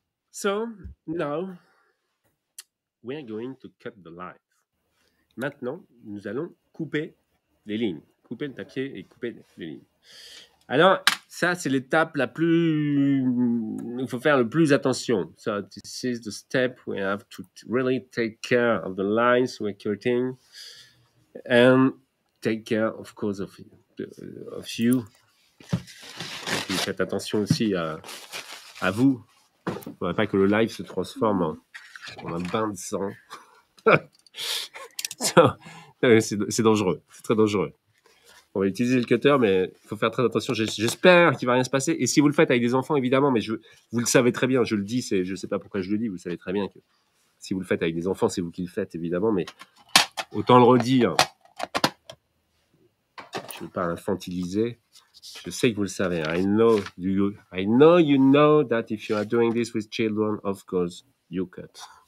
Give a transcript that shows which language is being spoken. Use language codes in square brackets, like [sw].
[en] So now we're going to cut the lines. [fr] Maintenant, nous allons couper les lignes. Couper le papier et couper les lignes. Alors, ça, c'est l'étape la plus... Il faut faire le plus attention. [en] So, this is the step we have to really take care of the lines we're cutting. And take care, of course, of you. [fr] Et faites attention aussi à vous. Il ne faudrait pas que le live se transforme en un bain de sang. C'est dangereux, c'est très dangereux. On va utiliser le cutter, mais il faut faire très attention. J'espère qu'il ne va rien se passer. Et si vous le faites avec des enfants, évidemment, mais vous le savez très bien, je le dis, je ne sais pas pourquoi je le dis, vous le savez très bien que si vous le faites avec des enfants, c'est vous qui le faites, évidemment, mais autant le redire. Je ne veux pas infantiliser. Je sais que vous le savez. [en] I know you know that if you are doing this with children, of course, you cut.